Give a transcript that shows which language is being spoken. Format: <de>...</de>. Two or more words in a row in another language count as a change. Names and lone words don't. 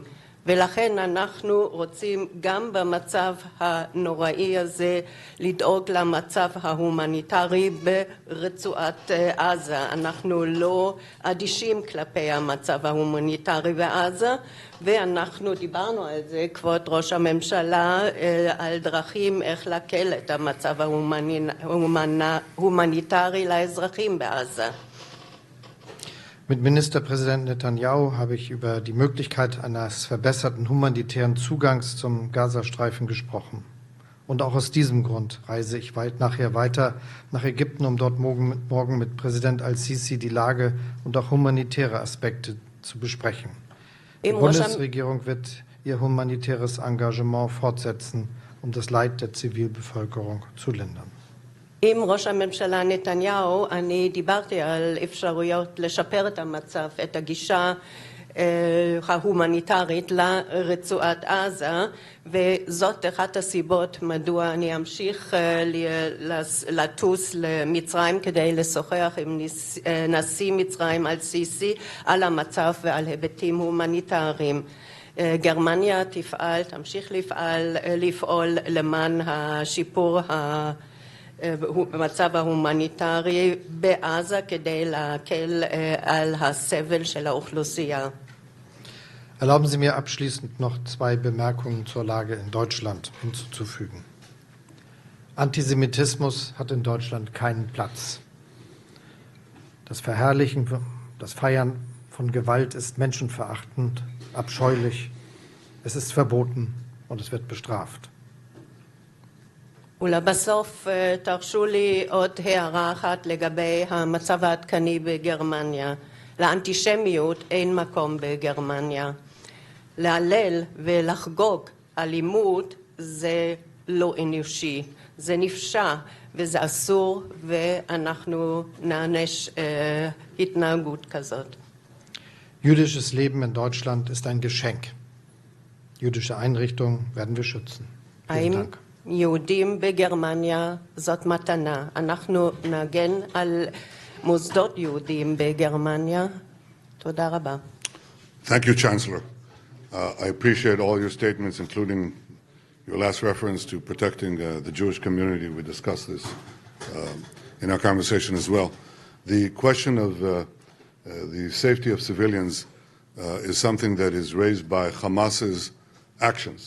<he>ולכן אנחנו רוצים גם במצב הנוראי הזה לדאוג למצב ההומניטרי ברצועת עזה. אנחנו לא אדישים כלפי המצב ההומניטרי בעזה, ואנחנו דיברנו על זה, כבוד ראש הממשלה, על דרכים איך להקל את המצב ההומניטרי לאזרחים בעזה.</he> <de>Mit Ministerpräsident Netanyahu habe ich über die Möglichkeit eines verbesserten humanitären Zugangs zum Gazastreifen gesprochen. Und auch aus diesem Grund reise ich nachher weiter nach Ägypten, um dort morgen mit Präsident al-Sisi die Lage und auch humanitäre Aspekte zu besprechen. Die Bundesregierung wird ihr humanitäres Engagement fortsetzen, um das Leid der Zivilbevölkerung zu lindern.</de> <he>עם ראש הממשלה נתניהו אני דיברתי על אפשרויות לשפר את המצב, את הגישה ההומניטרית לרצועת עזה, וזאת אחת הסיבות מדוע אני אמשיך לטוס למצרים כדי לשוחח עם נשיא מצרים על-סיסי על המצב ועל היבטים הומניטריים. גרמניה תמשיך לפעול למען השיפור במצב ההומניטרי בעזה כדי להקל על הסבל של האוכלוסייה.</he> <de>Erlauben Sie mir abschließend noch 2 Bemerkungen zur Lage in Deutschland hinzuzufügen. Antisemitismus hat in Deutschland keinen Platz. Das Verherrlichen, das Feiern von Gewalt ist menschenverachtend, abscheulich. Es ist verboten und es wird bestraft.</de> <he>ולבסוף תרשו לי עוד הערה אחת לגבי המצב העדכני בגרמניה. לאנטישמיות אין מקום בגרמניה. להלל ולחגוג אלימות זה לא אנושי, זה נפשע וזה אסור, ואנחנו נענש התנהגות כזאת.</he> <de>Jüdisches Leben in Deutschland ist ein Geschenk. Jüdische Einrichtungen werden wir schützen. Vielen Dank.</de> <he>יהודים בגרמניה זאת מתנה. אנחנו נגן על מוסדות יהודים בגרמניה. תודה רבה.</he> <en>Thank you, Chancellor. I appreciate all your statements, including your last reference to protecting the Jewish community. We discussed this in our conversation as well. The question of the safety of civilians is something that is raised by Hamas's actions.</en>